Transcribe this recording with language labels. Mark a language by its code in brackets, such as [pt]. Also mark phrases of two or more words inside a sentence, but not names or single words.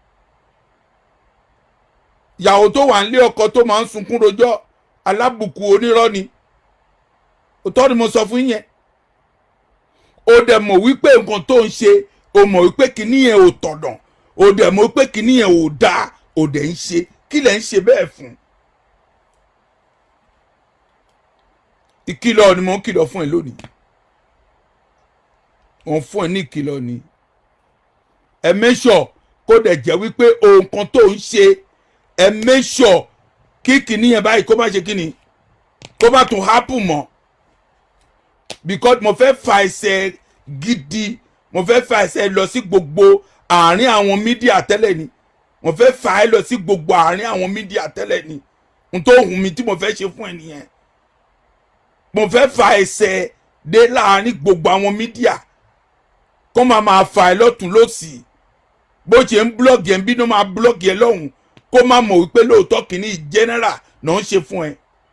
[yo] ìyàwó tó wà nílé ọkọ tó máa ń sunkún rojọ́ alábùkù onírọ́ ni òótọ́ ni mo sọ fún yẹn ó dẹ̀ mọ̀ wípé nǹkan tó ń ṣe ó mọ̀ wípé kìíní yẹn ò tọ̀nà ó dẹ̀ mọ̀ pé kíní yẹn ò dáa ó dẹ̀ ń ṣe kí lẹ̀ ń ṣe bẹ́ẹ̀ fún. ìkìlọ̀ ni mo ń kìlọ̀ fún ẹ lónìí wọ́n fún ẹ ní ìkìlọ̀ ni ẹ [en] make sure [yo] kó dẹ̀ jẹ́ wípé ohun kan tó ń ṣe ẹ [en] make sure [yo] kí kíní yẹn báyìí kó má ṣe kíní kó má tún happen mọ́ because mo fẹ́ fa ẹsẹ̀ gidi mo fẹ́ fa ẹsẹ̀ lọ sí gbogbo àárín àwọn mídíà tẹ́lẹ̀ ni mo fẹ́ fa ẹ lọ sí gbogbo àárín àwọn mídíà tẹ́lẹ̀ ni n tó hùn mi tí mo fẹ́ ṣe fún ẹ nìyẹn mo fẹ́ fa ẹsẹ̀ dé láàárín gbogbo àwọn mídíà kó máa fa ẹ lọ́tún lọ́sì bó ṣe ń blọ́ọ̀gì ẹ̀ ń bínú máa blọ́ọ̀gì ẹ lọ́hùn kó má mọ̀ wípé lóòótọ́ kìíní general náà ń ṣe fún ẹ.